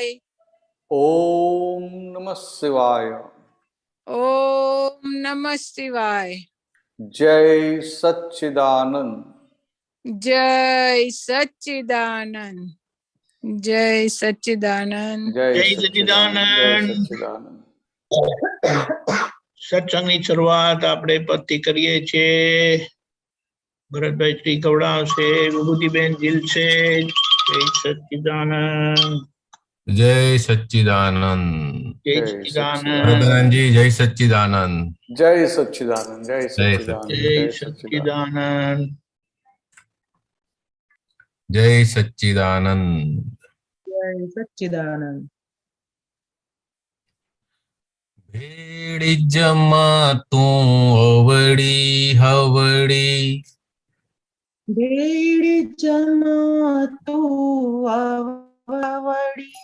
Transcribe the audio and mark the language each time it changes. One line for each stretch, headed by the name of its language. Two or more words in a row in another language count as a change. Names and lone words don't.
Sanskrit: ओम नमः शिवाय। ओम नमः शिवाय।
Hindi: जय सच्चिदानंद। जय सच्चिदानंद। जय सच्चिदानंद। जय जय सच्चिदानंद। जय सच्चिदानंद। सच्चिदानंद।
Gujarati: સત્સંગની શરૂઆત આપણે પતિ કરીએ છીએ. ભરતભાઈ શ્રી ગવડાવશે, વિભૂતિબેન જીલશે. જય સચ્ચિદાનંદ. જય સચ્ચિદાનંદ. જય જય સચ્ચિદાનંદ. ભરતજી જય સચ્ચિદાનંદ. जय सच्चिदानंद। जय सच्चिदानंद। જય जय सच्चिदानंद। સચ્ચિદાનંદ. જય સચ્ચિદાનંદ. જય સચ્ચિદાનંદ. ભેડી જમા તું અવડી હવડી ભેડી જમાતું આવડી